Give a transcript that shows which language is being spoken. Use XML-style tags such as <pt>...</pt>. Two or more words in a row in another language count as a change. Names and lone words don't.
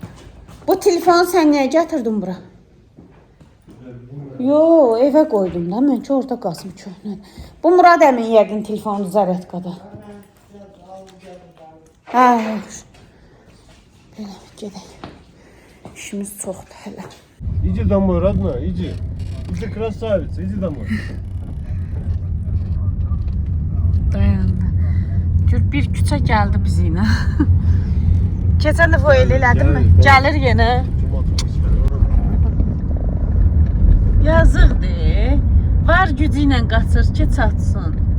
<az>Bu telefonu sən niyə gətirdin bura? Yo, evə qoydum da, mən ki orada qalsın köhnə. Bu Murad əmin yəqin telefonu zaryadkada. Hə, yaxşı. Belə gedək. İşimiz çoxdur hələ.</az> <ru>Иди домой, родной, иди. Ты красавица, иди домой.</ru> <az>Dayandı. Gör bir küçə gəldi bizimlə. Keçən dəfə elə elədinmi? Gəlir yenə. Yazıqdır. Var gücü ilə qaçır ki, çatsın.</az>